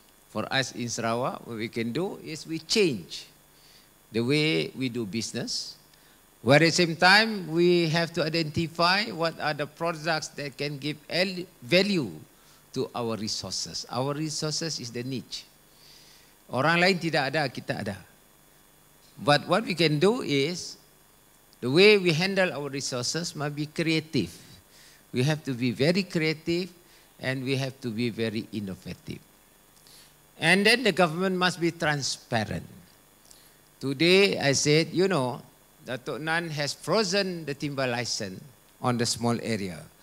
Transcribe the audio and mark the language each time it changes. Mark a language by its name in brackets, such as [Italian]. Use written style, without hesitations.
[English] For us in Sarawak, what we can do is we change the way we do business, where at the same time we have to identify what are the products that can give value to our resources. Our resources is the niche. [Malay] Orang lain tidak ada, kita ada. [English] But what we can do is, the way we handle our resources must be creative. We have to be very creative and we have to be very innovative. And then the government must be transparent. Today I said, you know, Datuk Nan has frozen the timber license on the small area.